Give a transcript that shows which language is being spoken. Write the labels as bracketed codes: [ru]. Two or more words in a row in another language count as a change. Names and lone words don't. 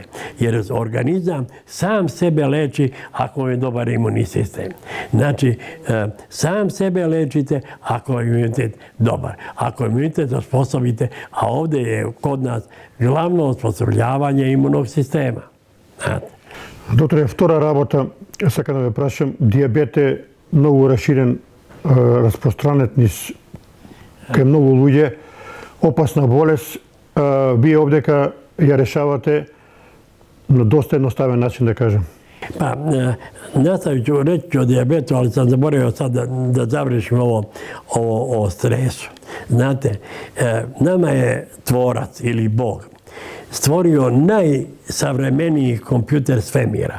[sr] Jer organizam sam sebe leči ako je dobar imunni sistem. Znači, sam sebe lečite ako je imunitet dobar. Ako je imunitet osposobite, a ovdje je kod nas glavno osposobljavanje imunog sistema. [mk] Докторе, втора работа, сакам да ве прашам, дијабет е многу расширен, распространет низ кај многу луѓе, опасна болест. Вие овдека ја решавате на доста едноставен начин, да кажем. [sr] Pa, nastavit ću reći o dijabetu, ali sam zaboravio sad da završim ovo o stresu. Znate, nama je tvorac ili Bog stvorio najsavremeniji kompjuter svemira.